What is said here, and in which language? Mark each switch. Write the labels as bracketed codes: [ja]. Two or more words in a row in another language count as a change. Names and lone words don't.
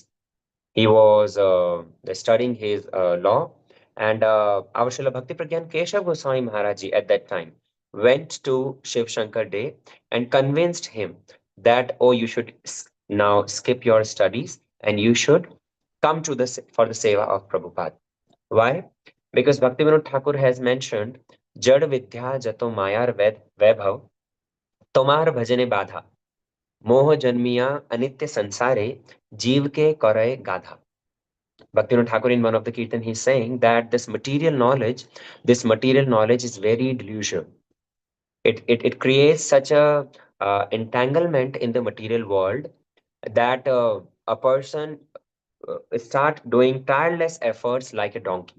[en] He was studying his law, and our Srila Bhakti Pragyan Keshav Goswami Maharaj Ji at that time went to Shiv Shankar De and convinced him that, oh, you should now skip your studies and you should come to for the seva of Prabhupada. Why? Because Bhaktivinoda Thakur has mentioned, [bn] জড় বিদ্যা যত মায়ার বৈভব তোমার ভজনে বাধা মোহ জন্মিয়া অনিত্য সংসারে জীব কে করে গাধা. [en] Bhaktivinoda Thakur in one of the kirtan he's saying that this material knowledge is very delusional. It creates such a entanglement in the material world that a person start doing tireless efforts like a donkey.